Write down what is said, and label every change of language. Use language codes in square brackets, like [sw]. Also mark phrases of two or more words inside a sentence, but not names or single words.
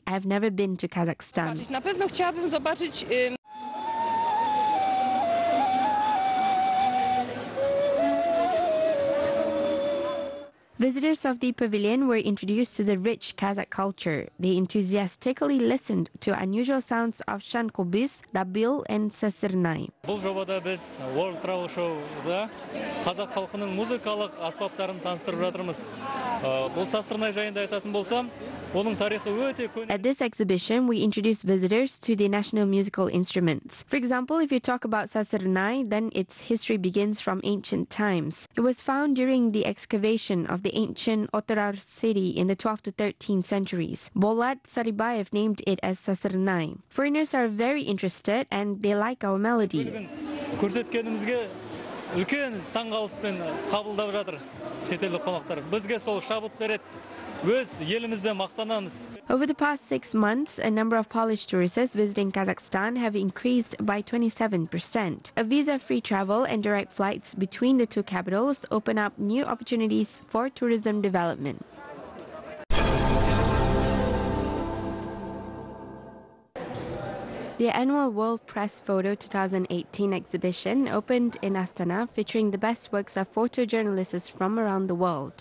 [en] I have never been to Kazakhstan. Visitors of the pavilion were introduced to the rich Kazakh culture. They enthusiastically listened to unusual sounds of shankobiz, dabil, and sasirnay. [kk] Бұл жобада біз World Travel Show'да қазақ халқының музыкалық аспаптарын таныстырып жатырмыз. Бұл сасырнай жайында айтатын болсам, оның тарихы өте көне. [en] At this exhibition, we introduced visitors to the national musical instruments. For example, if you talk about sasirnay, then its history begins from ancient times. It was found during the excavation of the ancient Otarar city in the 12th to 13th centuries. Bolat Saribayev named it as sasirnay. Foreigners are very interested and they like our melody. [kk] Көрсеткенімізге үлкен таңғалыспен қабылдап жатыр шетелдік қонақтар. Бізге сол шабыт береді. Өз елімізбен мақтанамыз. [en] Over the past 6 months, a number of Polish tourists visiting Kazakhstan have increased by 27%. A visa-free travel and direct flights between the two capitals open up new opportunities for tourism development. The annual World Press Photo 2018 exhibition opened in Astana, featuring the best works of photojournalists from around the world.